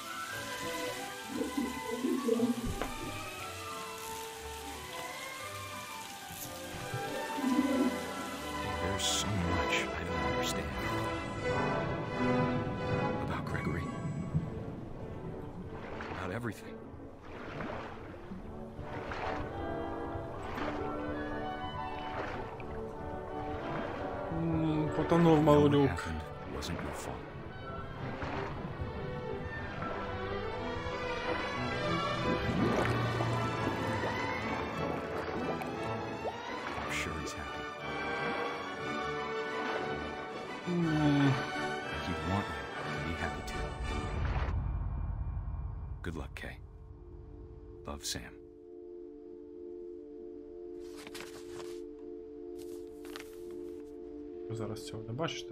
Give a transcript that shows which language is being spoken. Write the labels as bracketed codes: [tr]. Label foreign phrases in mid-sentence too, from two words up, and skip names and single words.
[en] There's so much I don't understand about Gregory, about everything. [uk] Потонув малюк. [en] Wasn't your fault. I'm sure he's happy. He'd want you to be happy too. Good luck, Kay. Love, Sam. [uk] Ви зараз цього не бачите?